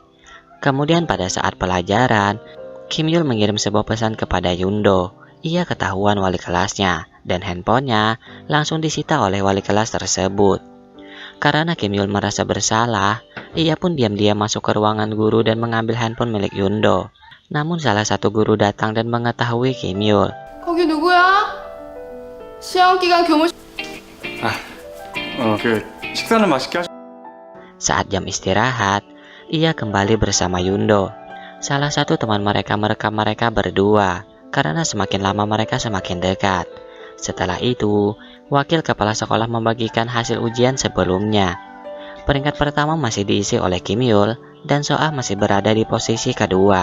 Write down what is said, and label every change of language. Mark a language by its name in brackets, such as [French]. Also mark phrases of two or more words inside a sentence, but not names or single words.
[Indonesian] Kemudian pada saat pelajaran, Kim Yul mengirim sebuah pesan kepada Yundo. Ia ketahuan wali kelasnya, dan handphonenya langsung disita oleh wali kelas tersebut. Karena Kim Yul merasa bersalah, ia pun diam-diam masuk ke ruangan guru dan mengambil handphone milik Yundo. Namun salah satu guru datang dan mengetahui Kim Yul. [Korean] 거기 누구야? 시험 기간 교무. 식사는 맛있게 하시. [Indonesian] Saat jam istirahat, ia kembali bersama Yundo. Salah satu teman mereka merekam mereka berdua, karena semakin lama mereka semakin dekat. Setelah itu, wakil kepala sekolah membagikan hasil ujian sebelumnya. Peringkat pertama masih diisi oleh Kim Yul, dan Soah masih berada di posisi kedua.